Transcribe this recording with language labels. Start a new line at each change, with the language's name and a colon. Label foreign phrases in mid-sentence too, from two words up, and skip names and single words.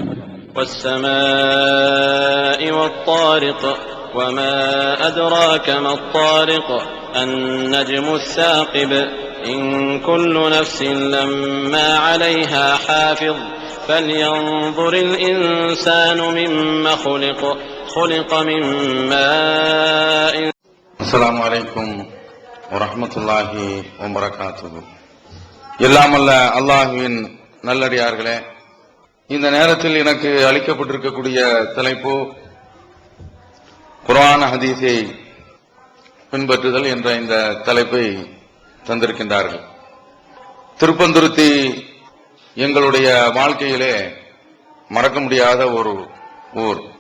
Arabic: والسماء والطارق وما أدراك ما الطارق النجم الثاقب إن كل نفس لما عليها حافظ فلينظر الإنسان مما خلق من ماء. السلام عليكم ورحمة الله وبركاته.
Tamil: எல்லாம் அல்ல அல்லாஹ்வின் நல்லடியார்களே, இந்த நேரத்தில் எனக்கு அளிக்கப்பட்டிருக்கக்கூடிய தலைப்பு குர்ஆன் ஹதீஸை பின்பற்றுதல் என்ற இந்த தலைப்பை தந்திருக்கின்றார்கள். திருப்பந்துருத்தி எங்களுடைய வாழ்க்கையிலே மறக்க முடியாத ஒரு ஊர்.